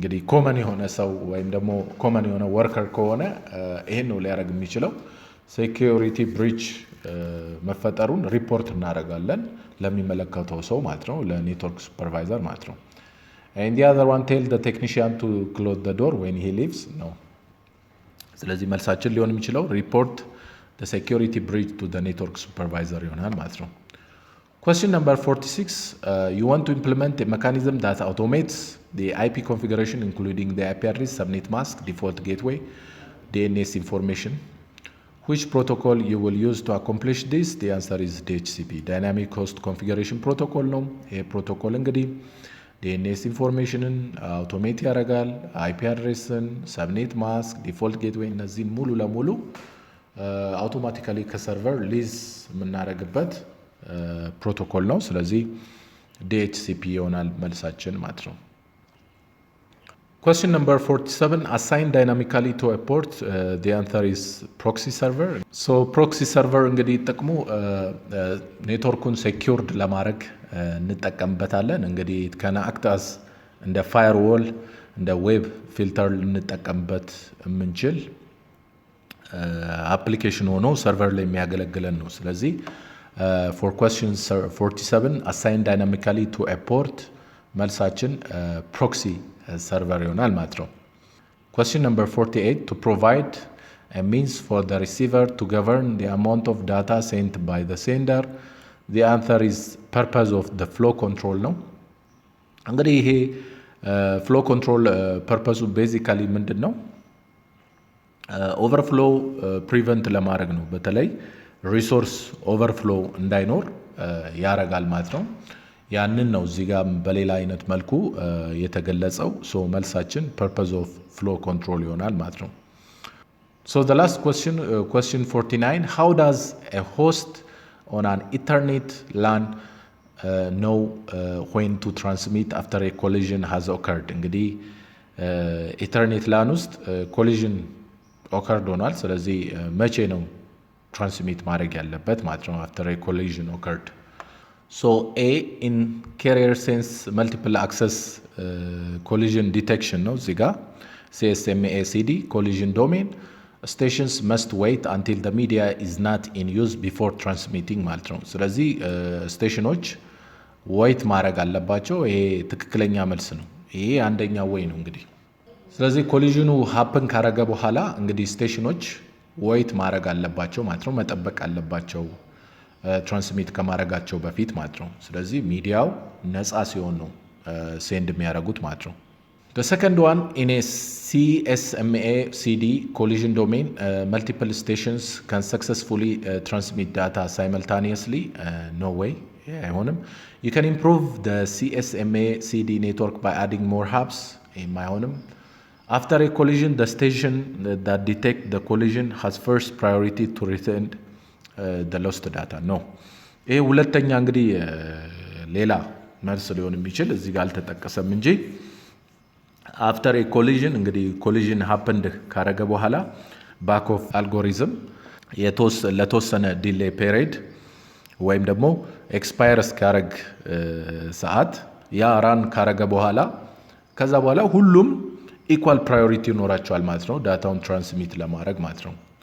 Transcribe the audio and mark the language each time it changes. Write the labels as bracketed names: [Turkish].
[Amharic] ኮመን የሆነ ሰው ወይም ደግሞ ኮመን የሆነ ወርከር ከሆነ ይሄን ነው ሊያደርግ የሚችለው። ሴኪዩሪቲ ብሪች መፈጠሩን ሪፖርት እናደርጋለን ለሚመለከተው ሰው ማለት ነው፣ ለኔትወርክ ሱፐርቫይዘር ማለት ነው። [English] And the other one, tell the technician to close the door when he leaves. No. [Amharic] ስለዚህ መልሳችን ሊሆን የሚችለው [English] report the security breach to the network supervisor [Amharic] ይሆናል ማለት ነው። [English] Question number 46, you want to implement a mechanism that automates the IP configuration including the IP address, subnet mask, default gateway, DNS information. Which protocol you will use to accomplish this? The answer is DHCP, Dynamic Host Configuration Protocol [Amharic] ነው። ይሄ ፕሮቶኮል እንግዲህ ዲኤንኤስ ኢንፎርሜሽንን አውቶሜት ያደርጋል። አይፒ አድሬስን፣ ሰብኔት ማስክ፣ ዲፎልት ጌትዌይ እነዚህን ሙሉ ለሙሉ አውቶማቲካሊ ከሰርቨር ሊዝ የምናደርግበት ፕሮቶኮል ነው። ስለዚህ ዲኤችሲፒ ይሆናል መልሳችን ማለት ነው። [English] Question number 47, assign dynamically to a port. The answer is proxy server. So proxy server [Amharic] እንግዲህ ጥቅሙ ኔትወርኩን ሴኪውርድ ለማድረግ እንጠቀምበታለን። እንግዲህ ከና አክታስ እንደ ፋየርዎል እንደ ዌብ ፊልተር ልንጠቀምበት የምንችል አፕሊኬሽን ሆኖ ሰርቨር ላይ የሚያገለግለን ነው። ስለዚህ [English] for question 47, assign dynamically to a port [Amharic] መልሳችን ፕሮክሲ ሰርቨር ይሆናል ማለት ነው። [English] Question number 48, to provide a means for the receiver to govern the amount of data sent by the sender. The answer is purpose of the flow control [Amharic] ነው። እንግዲህ ይሄ ፍሎ ኮንትሮል ፐርፐሱ ቤዚካሊ ምንድን ነው? ኦቨርፍሎ ፕሪቨንት ለማድረግ ነው። በተለይ ሪሶርስ ኦቨርፍሎ እንዳይኖር ያረጋል ማለት ነው። ያንን ነው እዚህ ጋር በሌላ አይነት መልኩ የተገለጸው። ሶ መልሳችን [English] purpose of flow control [Amharic] ይሆናል ማለት ነው። [English] So the last question 49, how does a host on an Ethernet LAN know when to transmit after a collision has occurred? [Amharic] እንግዲህ ኢተርኔት ላን ውስጥ ኮሊዥን ኦከርድ ሆኗል። ስለዚህ መቼ ነው ትራንስሚት ማድረግ ያለበት ማለት ነው [English] after a collision occurred? So A in carrier sense multiple access collision detection [Amharic] ነው እዚህ ጋር [English] CSMA CD collision domain stations must wait until the media is not in use before transmitting [Amharic] ማለት ነው። ስለዚህ ስቴሽኖች ዌይት ማድረግ አለባቸው። ይሄ ትክክለኛ መልስ ነው። ይሄ አንደኛው ወይ ነው እንግዲህ። ስለዚህ ኮሊዥኑ ሃፕን ካረገ በኋላ እንግዲህ ስቴሽኖች ዌይት ማድረግ አለባቸው ማለት ነው። መጠበቅ አለባቸው ትራንስሚት ከማድረጋቸው በፊት ማለት ነው። [English] ስለዚህ ሚዲያው ነፃ ሲሆን ነው ሴንድ የሚያደርጉት ማለት ነው። The second one, in a CSMA CD collision domain, multiple stations can successfully transmit data simultaneously. No way. [Amharic] አይሆንም። [English] You can improve the CSMA CD network by adding more hubs. [Amharic] አይሆንም። [English] After a collision, the station that detect the collision has first priority to return the lost data. No. [Amharic] ይሄ ሁለተኛ እንግዲህ ሌላ መልስ ሊሆን የሚችል እዚህ ጋር አልተጠቀሰም እንጂ አፍተር ኤ ኮሊዥን እንግዲህ ኮሊዥን ሃፕንድ ካረገ በኋላ ባክ ኦፍ አልጎሪዝም ለተወሰነ ዲሌይ ፔሪድ ወይም ደግሞ ኤክስፓየር እስኪያረግ ሰዓት ያ ራን ካረገ በኋላ ከዛ በኋላ ሁሉም ኢኳል ፕራዮሪቲ ይኖራቸዋል ማለት ነው ዳታውን ትራንስሚት ለማድረግ ማለት ነው።